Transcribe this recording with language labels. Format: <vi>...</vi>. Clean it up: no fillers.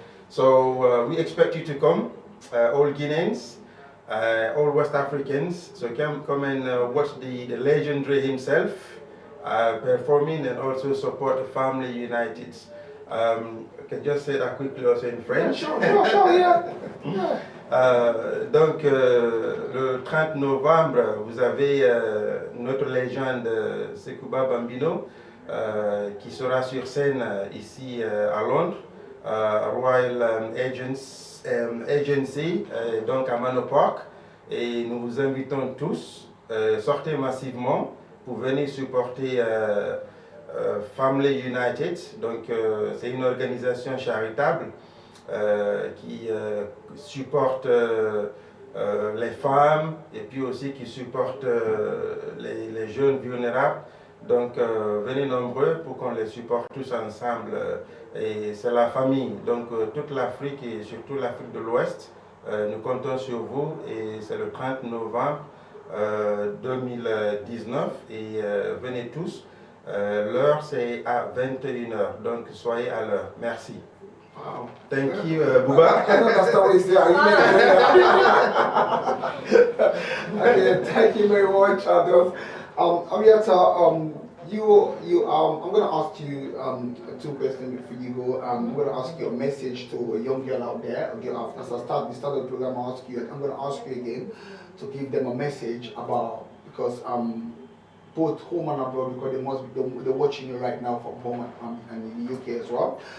<en>So we expect you to come, all Guineans, all West Africans. So come and watch the legendary himself performing, and also support the Family United. I can just say that quickly also in French.</en> <fr>Donc le 30 novembre, vous avez notre légende Sekouba Bambino qui sera sur scène ici à Londres, Royal Agency, donc à Manor Park, et nous vous invitons tous, sortez massivement pour venir supporter Family United. Donc c'est une organisation charitable qui supporte les femmes et puis aussi qui supporte les jeunes vulnérables. Donc venez nombreux pour qu'on les supporte tous ensemble. Et c'est la famille, donc toute l'Afrique et surtout l'Afrique de l'Ouest, nous comptons sur vous, et c'est le 30 novembre 2019, et venez tous. L'heure c'est à 21h, donc soyez à l'heure. Merci.</fr> <en>Wow. Thank you, Bouba. I don't understand what he's saying. Okay, thank you very much, Ados. Amiata, I'm going to ask you two questions before you go. I'm going to ask you a message to a young girl out there. Again, as I start the program, I'm going to ask you again to give them a message about, because both home and abroad, because they're watching you right now from home and in the UK as well.</en>